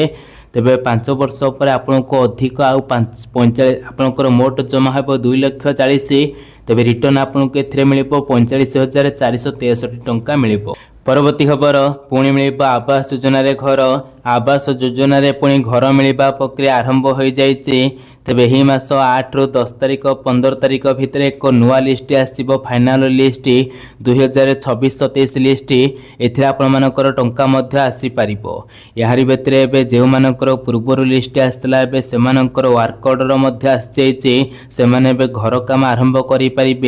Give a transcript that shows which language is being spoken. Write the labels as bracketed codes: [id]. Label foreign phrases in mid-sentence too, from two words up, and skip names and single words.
[or] ତେବେ 5 ବର୍ଷ ପରେ ଆପଣଙ୍କୁ ଅଧିକ ଆଉ ଆପଣଙ୍କର ମୋଟ ଜମା ହେବ 2,40,000। ତେବେ ରିଟର୍ଣ୍ଣ ଆପଣଙ୍କୁ ଏଥିରେ ମିଳିବ 45,463 ଟଙ୍କା ମିଳିବ। ପରବର୍ତ୍ତୀ ଖବର, ପୁଣି ମିଳିବ ଆବାସ ଯୋଜନାରେ ଘର। ଆବାସ ଯୋଜନାରେ ପୁଣି ଘର ମିଳିବା ପ୍ରକ୍ରିୟା ଆରମ୍ଭ ହୋଇଯାଇଛି। ତେବେ ହି ମାସ 8 ରୁ 10 ତାରିଖ 15 ତାରିଖ ଭିତର ଏକ ନୂଆ ଲିଷ୍ଟ ଆସିବ [en] final list [or] 2026-27 ଲିଷ୍ଟ ଏଥିରେ ଆପଣ ମାନଙ୍କର ଟଙ୍କା ମଧ୍ୟ ଆସି ପାରିବ। ଯାହାରି ଭିତରେ ଏବେ ଯେଉଁ ମାନଙ୍କର ପୂର୍ବରୁ ଲିଷ୍ଟ ଆସିଥିଲା ଏବେ ସେମାନଙ୍କର [en] work order [or] ମଧ୍ୟ ଆସି ସେ ମାନେ ଏବେ ଘର କାମ ଆରମ୍ଭ କରି ପାରିବେ।